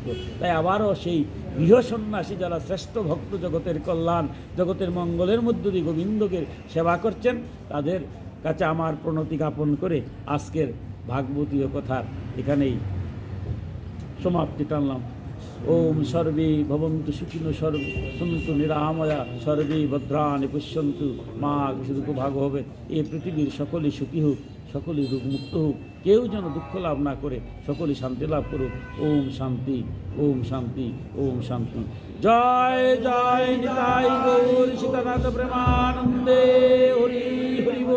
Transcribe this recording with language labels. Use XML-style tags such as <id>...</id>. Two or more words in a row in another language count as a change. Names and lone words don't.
<bn>তাই আবারও সেই গৃহ সন্ন্যাসী যারা শ্রেষ্ঠ ভক্ত, জগতের কল্যাণ জগতের মঙ্গলের মধ্য দিয়ে গোবিন্দকে সেবা করছেন, তাদের কাছে আমার প্রণতি জ্ঞাপন করে আজকের ভাগবতীয় কথার এখানেই সমাপ্তি টানলাম।</bn> <sa>ওম সর্বে ভবন্তু সুখিনো সর্বে সন্তু নিরাময়া সর্বে ভদ্রাণি পশ্যন্তু মা দুঃখ ভাগ হবে।</sa> <bn>এই পৃথিবীর সকলেই সুখী হোক, সকলেই রোগমুক্ত হোক, কেউ যেন দুঃখ লাভ না করে, সকলেই শান্তি লাভ করুক।</bn> <sa>ওম শান্তি, ওম শান্তি, ওম শান্তি।</sa> <bn>জয় জয় নিতাই গৌর সীতানাথ প্রেমানন্দে হরি হরি বল।</bn>